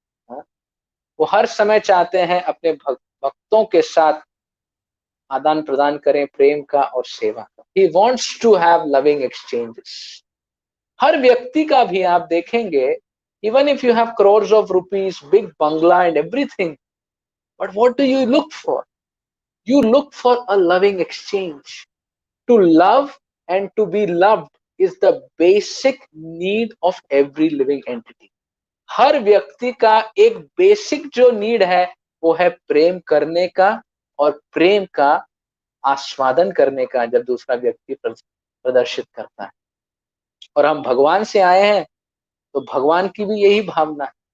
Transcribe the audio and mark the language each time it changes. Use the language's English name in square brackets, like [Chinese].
[Hindi] हाँ, वो हर समय चाहते हैं अपने भक्तों के साथ आदान प्रदान करें प्रेम का और सेवा का। [English] He wants to have loving exchanges. [Hindi] हर व्यक्ति का भी आप देखेंगे, [English] Even if you have crores of rupees, big bungalow and everything, but what do you look for? You look for a loving exchange. To love and to be loved is the basic need of every living entity. [Hindi] हर व्यक्ति का एक basic जो need है वो है प्रेम करने का और प्रेम का आस्वादन करने का जब दूसरा व्यक्ति प्रदर्शित करता है। और हम भगवान से आए हैं तो भगवान की भी यही भावना है।